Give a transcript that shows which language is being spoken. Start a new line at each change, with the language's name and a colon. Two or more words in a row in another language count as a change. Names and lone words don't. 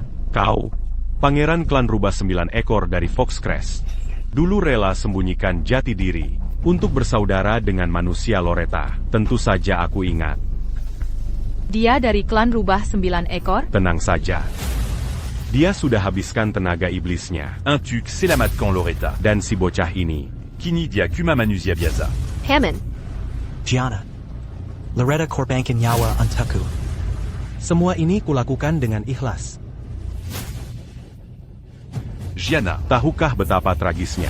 Indonesian: Kau, pangeran klan rubah 9 ekor dari Foxcrest. Dulu rela sembunyikan jati diri untuk bersaudara dengan manusia Loretta. Tentu saja aku ingat. Dia dari klan rubah 9 ekor? Tenang saja. Dia sudah habiskan tenaga iblisnya. Un tuc, c'est la Matcan Loretta. Dan si bocah ini, Kini dia Kuma Manusia Biasa. Hammond. Gianna, Loretta korbankan nyawa untukku. Semua ini kulakukan dengan ikhlas. Gianna, tahukah betapa tragisnya?